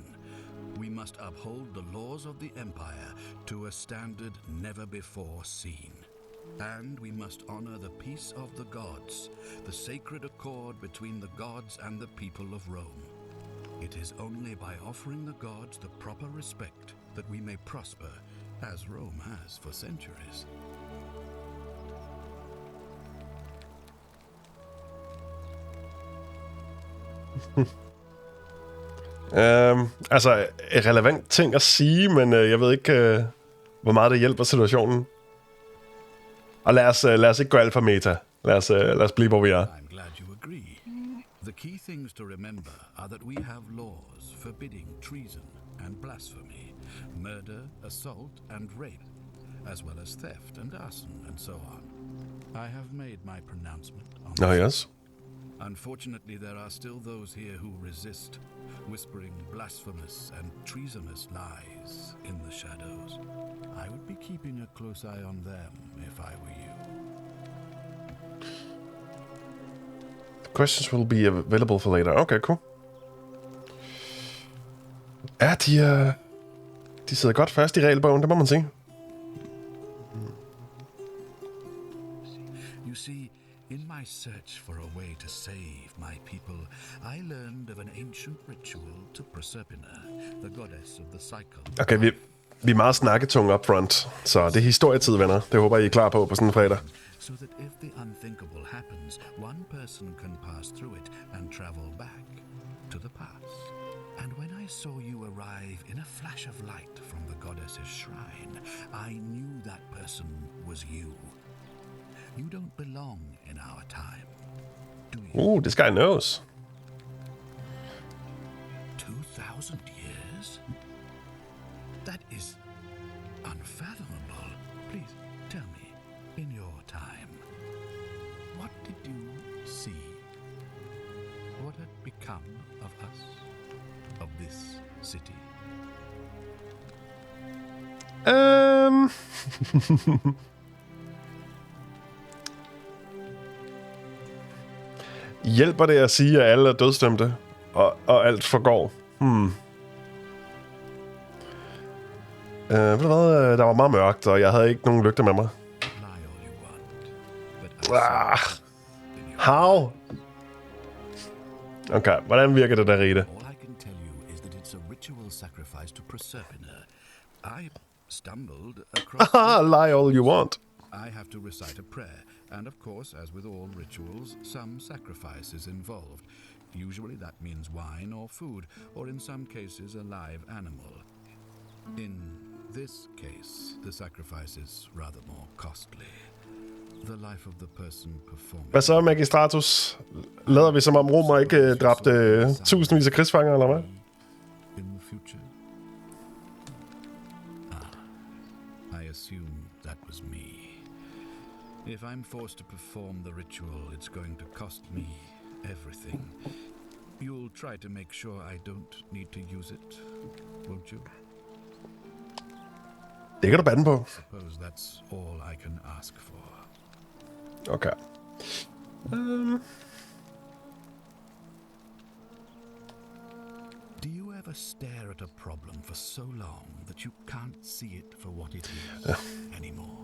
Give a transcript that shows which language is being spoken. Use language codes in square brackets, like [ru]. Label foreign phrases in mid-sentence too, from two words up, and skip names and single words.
[en] We must uphold the laws of the Empire to a standard never before seen. And we must honor the peace of the gods, the sacred accord between the gods and the people of Rome. It is only by offering the gods the proper respect that we may prosper, as Rome has for centuries. [da] Altså, relevant ting at sige, men jeg ved ikke, hvor meget det hjælper situationen. Og lad os ikke gå alt for meta. Lad os blive, hvor vi er. [en] I'm glad you agree. The key things to remember are that we have laws forbidding treason and blasphemy, murder, assault, and rape, as well as theft and arson and so on. I have made my pronouncement on this. Oh, yes. Unfortunately, there are still those here who resist, whispering blasphemous and treasonous lies in the shadows. I would be keeping a close eye on them if I were you. Questions will be available for later. Okay, cool. [da] Ja, de sidder godt fast i regelbogen, det må man sige. [en] You see, in my search for a way to save my people, I learned of an ancient ritual to Proserpina, the goddess of the cycle. [da] Okay, Vi er meget snakketunge [en] up front, [da] så det er historietid, venner. Det håber I er klar på sådan en fredag. [en] So that if the unthinkable happens, one person can pass through it and travel back to the past. And when I saw you arrive in a flash of light from the goddess's shrine, I knew that person was you. You don't belong in our time, do you? This guy knows. 2,000 years? That is unfathomable. Please tell me, in your time, what did you see? What had become of us? Of this city? [da] Hjælper det at sige, at alle er dødsdømte, og alt forgår? Ved du hvad? Der var meget mørkt, og jeg havde ikke nogen lygter med mig. [en] How? [da] Okay, hvordan virker det der, [en] Rite? All I can tell you is that it's a ritual sacrifice to Proserpina. I stumbled across... Lie all you want. I have to recite a prayer, and of course, as with all rituals, some sacrifice is involved. Usually that means wine or food, or in some cases a live animal. In this case, the sacrifice is rather more costly. The life of the person performing... [da] Hvad så, Magistratus? Lader vi som om Romer ikke dræbte tusindvis af krigsfanger, eller hvad? [en] In the future? I assume that was me. If I'm forced to perform the ritual, it's going to cost me everything. You'll try to make sure I don't need to use it, won't you? [da] Det kan du bande på. [en] Suppose that's all I can ask for. Okay. Do you ever stare at a problem for so long that you can't see it for what it is anymore?